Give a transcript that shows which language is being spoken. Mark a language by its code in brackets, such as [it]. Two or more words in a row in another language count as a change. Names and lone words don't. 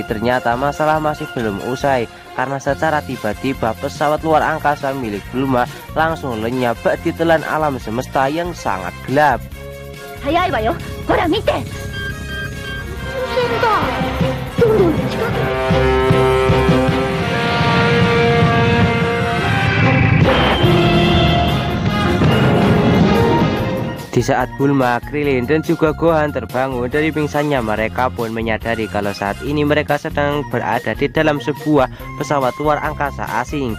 [id] ternyata masalah masih belum usai karena secara tiba-tiba pesawat luar angkasa milik Bulma langsung lenyap di telan alam semesta yang sangat gelap. [ja] 速いわよ。ほら見て。せんだ. どんどん近く. [id] Di saat Bulma, Krillin, dan juga Gohan terbangun dari pingsannya, mereka pun menyadari kalau saat ini mereka sedang berada di dalam sebuah pesawat luar angkasa asing.